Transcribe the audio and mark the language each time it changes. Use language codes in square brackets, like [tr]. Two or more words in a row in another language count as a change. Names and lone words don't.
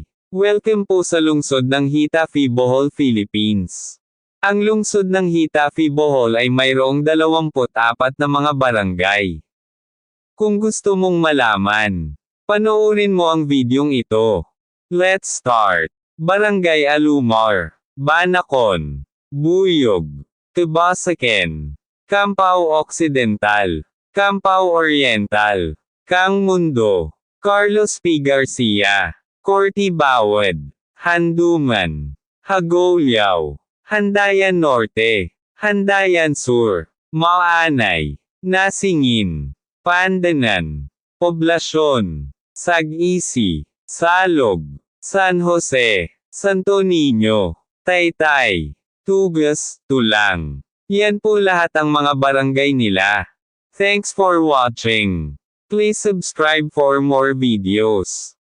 [tl] Welcome po sa lungsod ng Hitafi, Bohol, Philippines. Ang lungsod ng Hitafi, Bohol ay mayroong 24 na mga barangay. Kung gusto mong malaman, panoorin mo ang videong ito. [en] Let's start! [tl] Barangay Alumar, Banacon, Buyog, Tubasaken, Campao Occidental, Campao Oriental, Kang Mundo, Carlos P. Garcia, Corti Bawad, Handuman, Hagoliao, Handayan Norte, Handayan Sur, Maanay, Nasingin, Pandanan, Poblasyon, Sag-Isy, Salog, San Jose, Santo Niño, Taytay, Tugas, Tulang. Yan po lahat ang mga barangay nila. [en] Thanks for watching. Please subscribe for more videos.